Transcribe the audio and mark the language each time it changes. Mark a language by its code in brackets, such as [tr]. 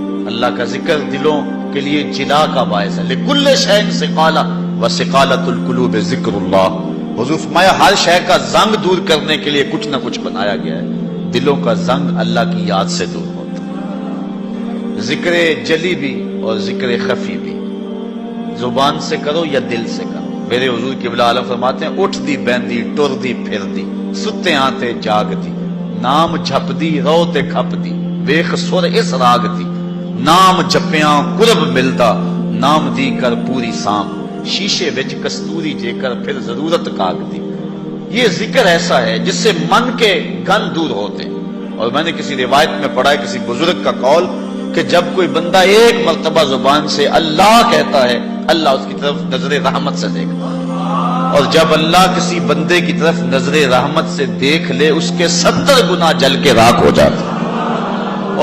[ur] اللہ کا ذکر دلوں کے لیے جلا کا باعث ہے. [ar] لِكُلِّ شَيْءٍ سِقَالَةٌ وَسِقَالَةُ الْقُلُوبِ ذِكْرُ اللَّهِ. [ur] حضور فرمایا ہر شے کا زنگ دور کرنے کے لیے کچھ نہ کچھ بنایا گیا ہے. دلوں کا زنگ اللہ کی یاد سے دور ہوتا ہے. ذکر جلی بھی اور ذکر خفی بھی, زبان سے کرو یا دل سے کرو. میرے حضور قبلہ عالم فرماتے ہیں [pa] اٹھ دی بیندی ٹر دی پھر دی, ستے آتے جاگ دی, نام جھپ دی رو تے کھپ دی, ویخ سر اس راگ دی, نام جپیاں قرب ملدا, نام دی کر پوری سام, شیشے وچ کستوری جے کر پھر ضرورت کاگ دی. [ur] یہ ذکر ایسا ہے جس سے من کے گن دور ہوتے ہیں. اور میں نے کسی روایت میں پڑھا ہے کسی بزرگ کا قول کہ جب کوئی بندہ ایک مرتبہ زبان سے اللہ کہتا ہے, اللہ اس کی طرف نظر رحمت سے دیکھتا ہے, اور جب اللہ کسی بندے کی طرف نظر رحمت سے دیکھ لے اس کے 70 گناہ جل کے راکھ ہو جاتا ہے.